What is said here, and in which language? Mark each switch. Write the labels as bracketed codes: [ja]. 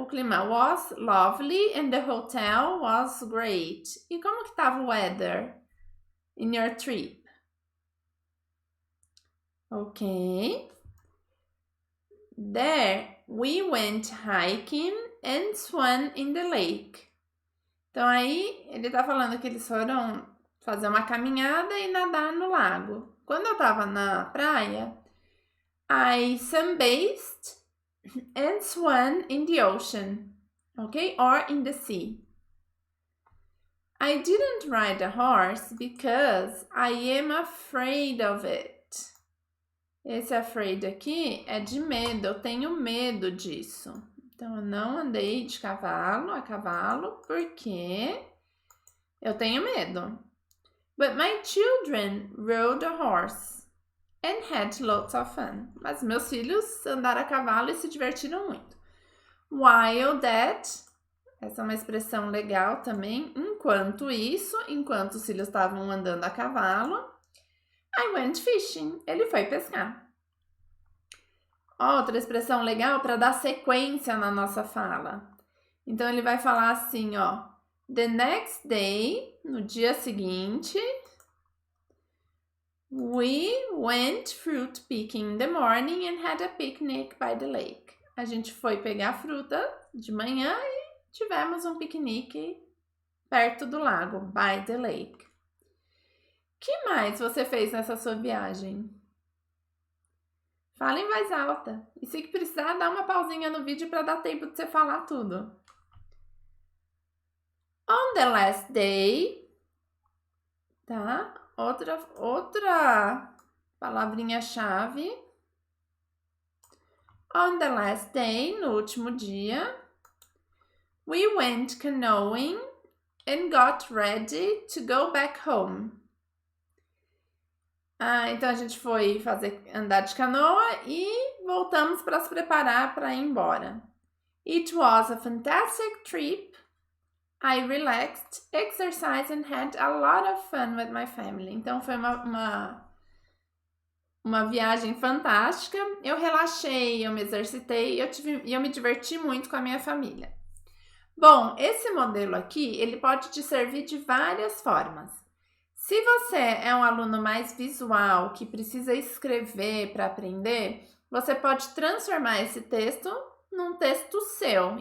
[pt] O clima [en] was lovely and the hotel was great. [pt] E como que tava o [en] weather in your trip? Ok. There we went hiking and swam in the lake. [pt] Então aí ele tá falando que eles foram fazer uma caminhada e nadar no lago. Quando eu tava na praia, [en] I sunbathed and swam in the ocean, okay? Or in the sea. I didn't ride a horse because I am afraid of it. [pt] Esse afraid aqui é de medo, eu tenho medo disso. Então, eu não andei de cavalo, a cavalo, porque eu tenho medo. [en] But my children rode a horse and had lots of fun. [pt] Mas meus filhos andaram a cavalo e se divertiram muito. [en] While that, [pt] essa é uma expressão legal também. Enquanto isso, enquanto os filhos estavam andando a cavalo, [en] I went fishing. [pt] Ele foi pescar. Outra expressão legal para dar sequência na nossa fala. Então, ele vai falar assim, ó. [en] The next day, [pt] no dia seguinte, [en] we went fruit picking in the morning and had a picnic by the lake. [pt] A gente foi pegar fruta de manhã e tivemos um piquenique perto do lago, [en] by the lake. [pt] Que mais você fez nessa sua viagem? Fala em voz alta. E se precisar, dá uma pausinha no vídeo para dar tempo de você falar tudo. [en] On the last day, tá? [pt] Outra palavrinha-chave. [en] On the last day, [pt] no último dia, [en] we went canoeing and got ready to go back home. [pt] Então a gente foi andar de canoa e voltamos para se preparar para ir embora. [en] It was a fantastic trip. I relaxed, exercised and had a lot of fun with my family. [pt] Então foi uma viagem fantástica. Eu relaxei, eu me exercitei e eu me diverti muito com a minha família. Bom, esse modelo aqui, ele pode te servir de várias formas. Se você é um aluno mais visual, que precisa escrever para aprender, você pode transformar esse texto num texto seu.